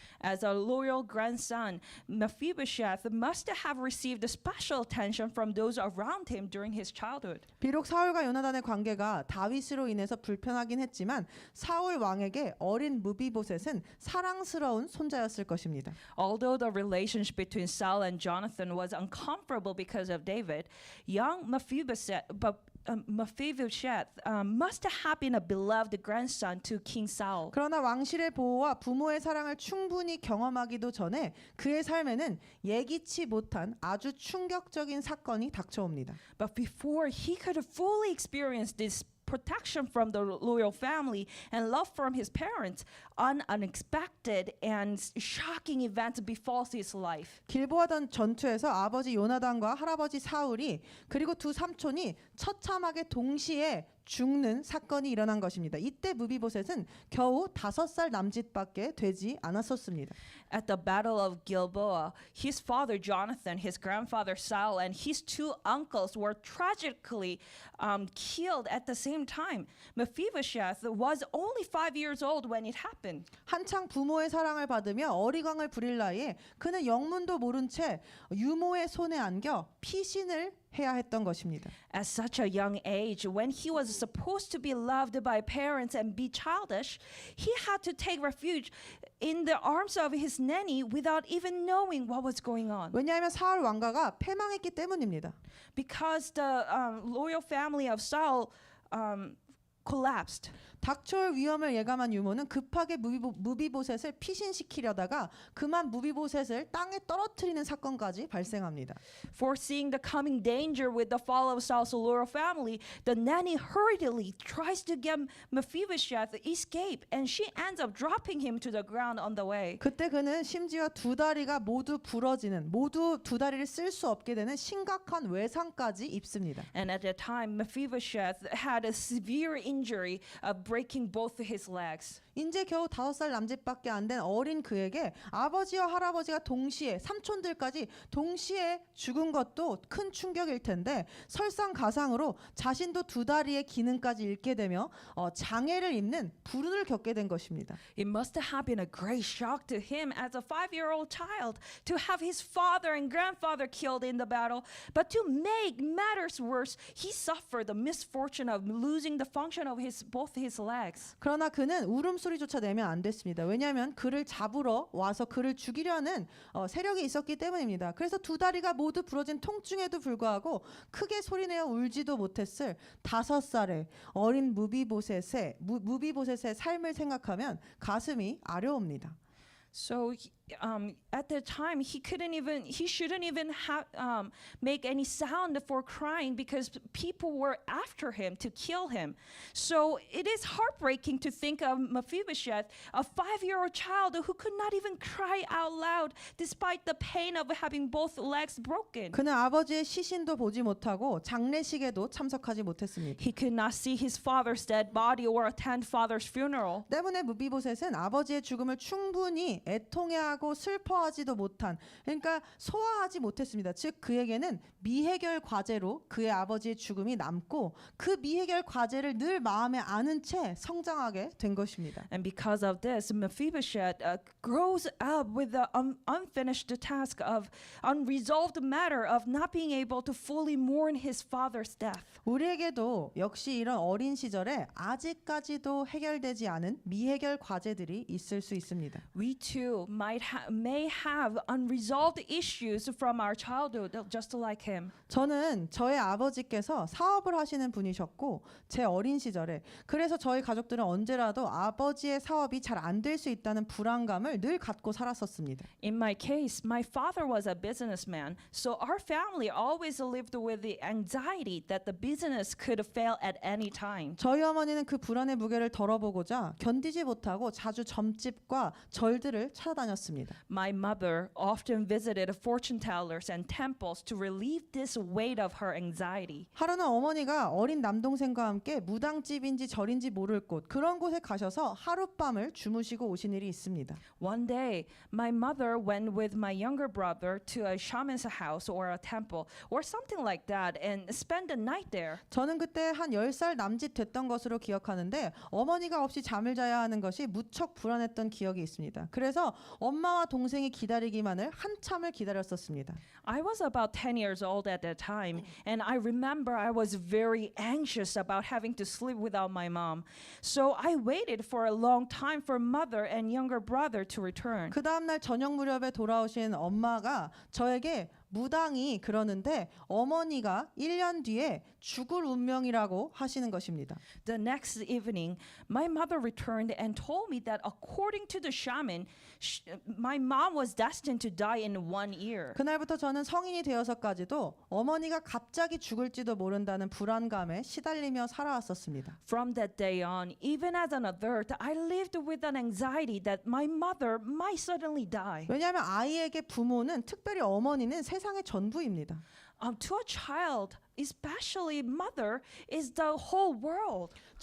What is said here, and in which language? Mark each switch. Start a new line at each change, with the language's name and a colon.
English: As a loyal grandson, Mephibosheth must have received special attention from those around him during his childhood.
Korean: 비록 사울과 요나단의 관계가 다윗으로 인해서 불편하긴 했지만 사울 왕에게 어린 무비보셋은 사랑스러운 손자였을 것입니다.
English: Although the relationship between Saul and Jonathan was uncomfortable because of David, young Mephibosheth Mephibosheth must have been a beloved grandson to King Saul.
Korean: 그러나 왕실의 보호와 부모의 사랑을 충분히 경험하기도 전에 그의 삶에는 예기치 못한 아주 충격적인 사건이 닥쳐옵니다.
English: But before he could fully experience this protection from the royal family and love from his parents, an unexpected and shocking event befalls his life.
Korean: 길보아 전투에서 아버지 요나단과 할아버지 사울이 그리고 두 삼촌이 처참하게 동시에 죽는 사건이 일어난 것입니다. 이때 무비보셋은 겨우 5살 남짓밖에 되지 않았었습니다.
English: At the Battle of Gilboa, his father Jonathan, his grandfather Saul, and his two uncles were tragically killed at the same time. Mephibosheth was only 5 years old when it happened.
Korean: 한창 부모의 사랑을 받으며 어리광을 부릴 나이에 그는 영문도 모른 채 유모의 손에 안겨 피신을 해야 했던 것입니다.
English: At such a young age, when he was supposed to be loved by parents and be childish, he had to take refuge in the arms of his nanny without even knowing what was going on.
Korean: 왜냐하면 사울 왕가가 패망했기 때문입니다.
English: Because the loyal family of Saul collapsed.
Korean: 닥쳐올 위험을 예감한 유모는 급하게 무비보셋을 피신시키려다가 그만 무비보셋을 땅에 떨어뜨리는 사건까지 발생합니다.
English: Foreseeing the coming danger with the fall of Saul's loyal family, the nanny hurriedly tries to get Mephibosheth escape, and she ends up dropping him to the ground on the way.
Korean: 그때 그는 심지어 두 다리가 모두 부러지는, 모두 두 다리를 쓸 수 없게 되는 심각한 외상까지 입습니다.
English: And at that time, Mephibosheth had a severe injury of breaking both his legs.
Korean: 이제 겨우 5살 남짓밖에 안 된 어린 그에게 아버지와 할아버지가 동시에, 삼촌들까지 동시에 죽은 것도 큰 충격일 텐데 설상가상으로 자신도 두 다리의 기능까지 잃게 되며 장애를 입는 불운을 겪게 된 것입니다.
English: It must have been a great shock to him as a 5-year-old child to have his father and grandfather killed in the battle. But to make matters worse, he suffered the misfortune of losing the function of both his legs.
Korean: 그러나 그는 울음소리조차 내면 안 됐습니다. 왜냐하면 그를 잡으러 와서 그를 죽이려는 세력이 있었기 때문입니다. 그래서 두 다리가 모두 부러진 통증에도 불구하고 크게 소리내어 울지도 못했을 5살의 어린 무비보셋의 삶을 생각하면 가슴이 아려옵니다.
English: So at the time, he shouldn't even make any sound for crying because people were after him to kill him. So it is heartbreaking to think of Mephibosheth, a 5-year-old child who could not even cry out loud despite the pain of having both legs broken.
Korean: 그는 아버지의 시신도 보지 못하고 장례식에도 참석하지 못했습니다.
English: He could not see his father's dead body or attend father's funeral.
Korean: 때문에 무비보셋은 아버지의 죽음을 충분히 애통해하고 슬퍼하지도 못한, 그러니까 소화하지 못했습니다. 즉 그에게는 미해결 과제로 그의 아버지의 죽음이 남고 그 미해결 과제를 늘 마음에 안은 채 성장하게 된 것입니다.
English: And because of this, Mephibosheth grows up with the unfinished task of unresolved matter of not being able to fully mourn his father's death.
Korean: 우리에게도 역시 이런 어린 시절에 아직까지도 해결되지 않은 미해결 과제들이 있을 수 있습니다.
English: We too may have unresolved issues from our childhood, just like him.
Korean: 저는 저의 아버지께서 사업을 하시는 분이셨고 제 어린 시절에 그래서 저희 가족들은 언제라도 아버지의 사업이 잘 안 될 수 있다는 불안감을 늘 갖고 살았었습니다.
English: In my case, my father was a businessman, so our family always lived with the anxiety that the business could fail at any time.
Korean: 저희 어머니는 그 불안의 무게를 덜어보고자 견디지 못하고 자주 점집과 절들을 찾아다녔습니다.
English: My mother often visited fortune tellers and temples to relieve this weight of her anxiety.
Korean: 하루는 어머니가 어린 남동생과 함께 무당집인지 절인지 모를 곳 그런 곳에 가셔서 하룻밤을 주무시고 오신 일이 있습니다.
English: One day, my mother went with my younger brother to a shaman's house or a temple or something like that and spent the night there.
Korean: 저는 그때 한 10살 남짓 됐던 것으로 기억하는데 어머니가 없이 잠을 자야 하는 것이 무척 불안했던 기억이 있습니다. 그래서 엄마와 동생이 기다리기만을 한참을 기다렸었습니다.
English: I was about 10 years old at that time, and I remember I was very anxious about having to sleep without my mom. So I waited for a long time for mother and younger brother to return.
Korean: 그 다음날 저녁 무렵에 돌아오신 엄마가 저에게 무당이 그러는데 어머니가 1년 뒤에 죽을 운명이라고 하시는 것입니다.
English: The next evening, my mother returned and told me that according to the shaman, my mom was destined to die in 1 year.
Korean: 그날부터 저는 성인이 되어서까지도 어머니가 갑자기 죽을지도 모른다는 불안감에 시달리며 살아왔었습니다.
English: From that day on, even as an adult, I lived with an anxiety that my mother might suddenly die.
Korean: 왜냐하면 아이에게 부모는, 특별히 어머니는 세상의 전부입니다.
English: To a child, especially mother, is the whole world.